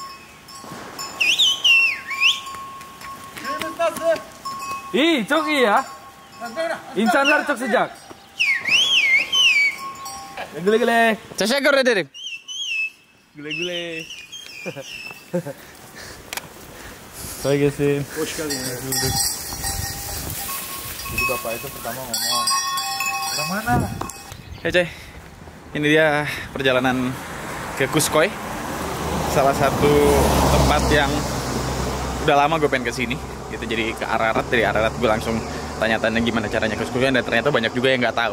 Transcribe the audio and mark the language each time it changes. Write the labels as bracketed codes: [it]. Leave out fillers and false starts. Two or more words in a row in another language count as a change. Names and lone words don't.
[tr] Köyümüz nasıl? İyi, çok iyi ya. İnsanlar çok sıcak. Güle-güle. Teşekkür ederim. Güle-güle. Kolay gelsin. Hoş geldiniz. [id] Jadi bapak itu pertama ngomong, orang mana? Ya Cey, ini dia perjalanan ke Kuskoy, salah satu tempat yang udah lama gue pengen kesini. Gitu, jadi ke Ararat, dari Ararat gue langsung tanya-tanya gimana caranya ke Kuskoy, dan ternyata banyak juga yang nggak tahu.